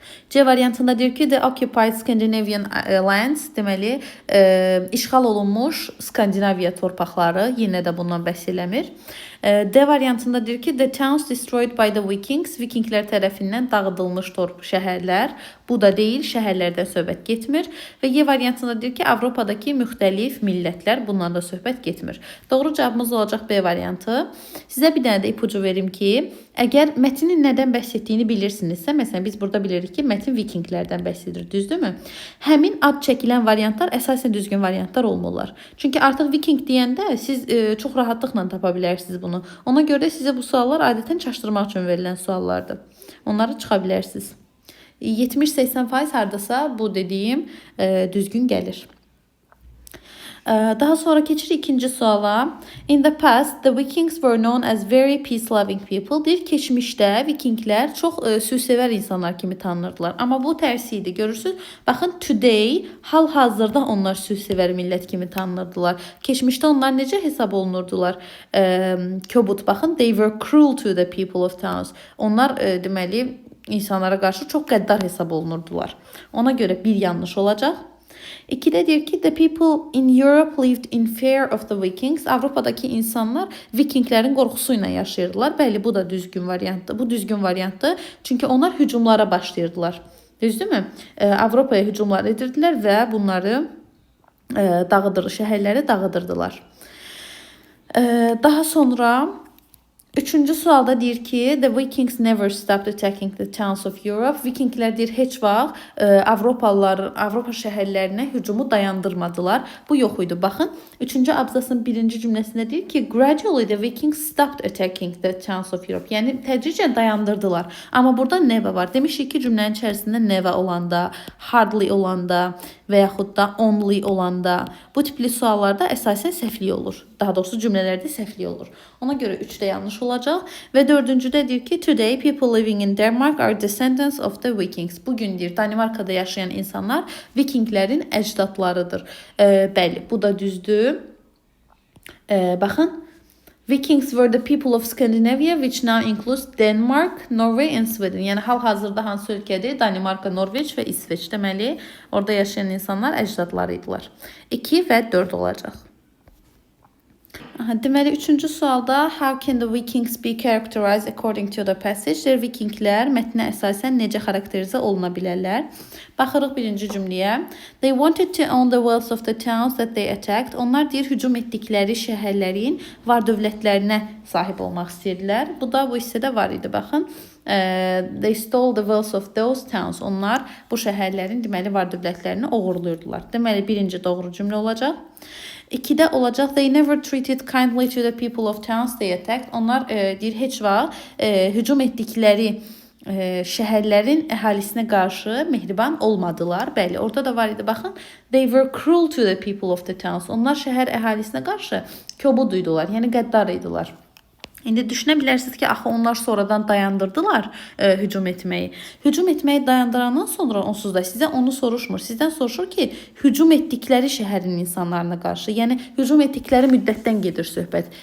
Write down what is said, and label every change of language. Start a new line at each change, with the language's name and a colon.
Azerbaijani: C variantında deyir ki,
English: the occupied Scandinavian lands,
Azerbaijani: deməli, işğal olunmuş Skandinaviya torpaqları, yenə də bundan bəhs eləmir. D variantında deyir ki,
English: the towns destroyed by the Vikings,
Azerbaijani: Vikinglər tərəfindən dağıdılmış şəhərlər, bu da deyil, şəhərlərdən söhbət getmir. Və Y variantında deyir ki, Avropadakı müxtəlif millətlər, bundan da söhbət getmir. Doğru cavabımız olacaq B variantı. Sizə bir dənə də ipucu verim ki, əgər mətinin nədən bəhs etdiyini bilirsinizsə, məsələn, biz burada bilirik ki, mətin Vikinglərdən bəhs edir, düzdürmü? Həmin ad çəkilən variantlar əsasən düzgün variantlar olmurlar. Çünki artıq Viking deyəndə siz çox rahatlıqla tapa bilərsiniz bunu. Ona görə sizə bu suallar adətən çaşdırmaq üçün verilən suallardır. Onları çıxa bilərsiniz. 70-80% hardasa bu dediyim düzgün gəlir. Daha sonra keçirik ikinci suala.
English: In the past, the Vikings were known as very peace-loving people.
Azerbaijani: Deyir, keçmişdə Vikinglər çox sülhsevər insanlar kimi tanınırdılar. Amma bu tərsi idi. Görürsünüz? Baxın, today, hal-hazırda onlar sülhsevər millət kimi tanınırdılar. Keçmişdə onlar necə hesab olunurdular? Kobud.
English: Baxın, they were cruel to the people of towns.
Azerbaijani: Onlar deməli insanlara qarşı çox qəddar hesab olunurdular. Ona görə bir yanlış olacaq. İkidə deyir ki,
English: the people in Europe lived in fear of the Vikings.
Azerbaijani: Avropadakı insanlar Vikinglərin qorxusu ilə yaşayırdılar. Bəli, bu da düzgün variantdır. Bu düzgün variantdır. Çünki onlar hücumlara başlayırdılar. Düzdürmü? Avropaya hücumlar edirdilər və bunları şəhərləri dağıdırdılar. Daha sonra üçüncü sualda deyir ki,
English: the Vikings never stopped attacking the towns of Europe.
Azerbaijani: Vikinglər deyir, heç vaxt Avropa şəhərlərinə hücumu dayandırmadılar. Bu yox idi. Baxın, üçüncü abzasın birinci cümləsində deyir ki,
English: gradually the Vikings stopped attacking the towns of Europe.
Azerbaijani: Yəni, tədricən dayandırdılar. Amma burada never var. Demişik ki, cümlənin içərisində never olanda, hardly olanda və yaxud da only olanda bu tipli suallarda əsasən səhvlik olur. Daha doğrusu cümlələrdə səhvlik olur. Ona görə 3-də yanlış olacaq. Və 4-cüdə deyir ki,
English: today people living in Denmark are descendants of the Vikings.
Azerbaijani: Bugün deyir, Danimarkada yaşayan insanlar Vikinglərin əcdadlarıdır. Bəli, bu da düzdür.
English: Baxın, Vikings were the people of Scandinavia, which now includes Denmark, Norway and Sweden.
Azerbaijani: Yəni, hal-hazırda hansı ölkədir? Danimarka, Norveç və İsveç. Deməli, orada yaşayan insanlar əcdadlarıydılar. 2 və 4 olacaq. Deməli, üçüncü sualda
English: how can the Vikings be characterized according to the passage?
Azerbaijani: Vikinglər mətnə əsasən necə xarakterizə oluna bilərlər? Baxırıq birinci cümləyə.
English: They wanted to own the wealth of the towns that they attacked.
Azerbaijani: Onlar deyir, hücum etdikləri şəhərlərin var dövlətlərinə sahib olmaq istəyirdilər. Bu da bu hissədə var idi, baxın.
English: They stole the wealth of those towns.
Azerbaijani: Onlar bu şəhərlərin deməli var dövlətlərini oğurluyurdular. Deməli, birinci doğru cümlə olacaq. 2-də olacaq.
English: They never treated kindly to the people of towns they attacked.
Azerbaijani: Onlar deyir, heç vaxt hücum etdikləri şəhərlərin əhalisinə qarşı mehriban olmadılar. Bəli, orada da var idi.
English: Baxın, they were cruel to the people of the towns.
Azerbaijani: Onlar şəhər əhalisinə qarşı kobud idilər, yəni qəddar idilər. İndi düşünə bilərsiniz ki, axı onlar sonradan dayandırdılar hücum etməyi. Hücum etməyi dayandırandan sonra onsuz da sizə onu soruşmur. Sizdən soruşur ki, hücum etdikləri şəhərin insanlarına qarşı, yəni hücum etdikləri müddətdən gedir söhbət.